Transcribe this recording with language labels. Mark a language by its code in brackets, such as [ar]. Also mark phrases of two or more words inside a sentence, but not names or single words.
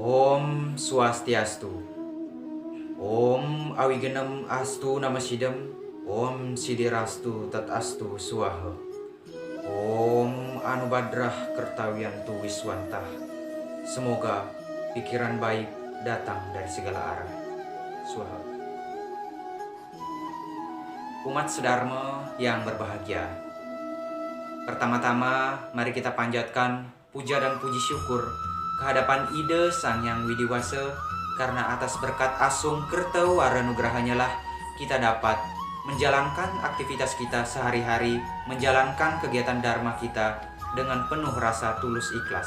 [sa] ॐ स्वस्त्यस्तु. ॐ अविघ्नम् अस्तु नमःसिद्धम्. ॐ सिद्धिरस्तु तथास्तु स्वाहा. ॐ आनोभद्राः क्रतवोयन्तु विश्वतः. [id] Semoga pikiran baik datang dari segala arah. [sa] Swaha. [id] Umat sedharma yang berbahagia, pertama-tama mari kita panjatkan puja dan puji syukur kehadapan Ide Sang Yang Widiwasa, karena atas berkat Asung Kerta Waranugrahanya lah kita dapat menjalankan aktivitas kita sehari-hari, menjalankan kegiatan dharma kita dengan penuh rasa tulus ikhlas.